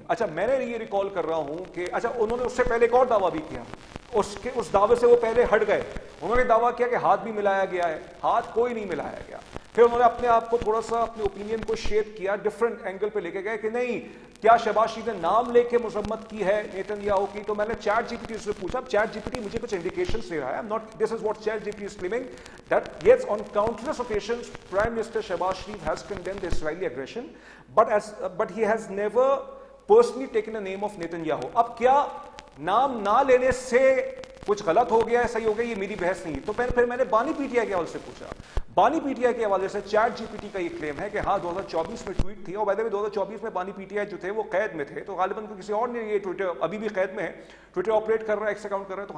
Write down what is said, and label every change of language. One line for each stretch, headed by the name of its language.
Urdu: اچھا, میں نے یہ ریکال کر رہا ہوں کہ اچھا انہوں نے اس سے پہلے ایک اور دعویٰ بھی کیا, اس دعوے سے وہ پہلے ہٹ گئے. انہوں نے دعویٰ کیا کہ ہاتھ بھی ملایا گیا ہے, ہاتھ کوئی نہیں ملایا گیا. پھر انہوں نے اپنے آپ کو تھوڑا سا اپنے اوپینین کو شیپ کیا, ڈفرنٹ اینگل پہ لے کے گئے کہ نہیں, کیا شہباز شریف نے نام لے کے مذمت کی ہے نیتن یاہو کی. تو میں نے چیٹ جی پی ٹی سے پوچھا, چیٹ جی پی ٹی مجھے کچھ انڈیکیشنز دے رہا ہے,
English: this is what chat GPT is claiming, that yes, on countless occasions Prime Minister Shehbaz Sharif has condemned the Israeli aggression, but he has never personally taken the name of Netanyahu.
Urdu: اب کیا نام نہ لینے سے کچھ غلط ہو گیا ہے, صحیح ہو گیا, یہ میری بحث نہیں. تو پھر میں نے بانی پی ٹی آئی کے حوالے سے پوچھا, بانی پی ٹی آئی کے حوالے سے چیٹ جی پی ٹی کا یہ کلیم ہے کہ ہاں 2024 میں ٹویٹ تھی, اور بائی دا وے 2024 میں بانی پی ٹی آئی جو تھے وہ قید میں تھے, تو غالباً کسی اور نے یہ ٹویٹر ابھی بھی قید میں ہے, ٹویٹر آپریٹ کر رہا ہے, ایکس اکاؤنٹ کر رہا ہے.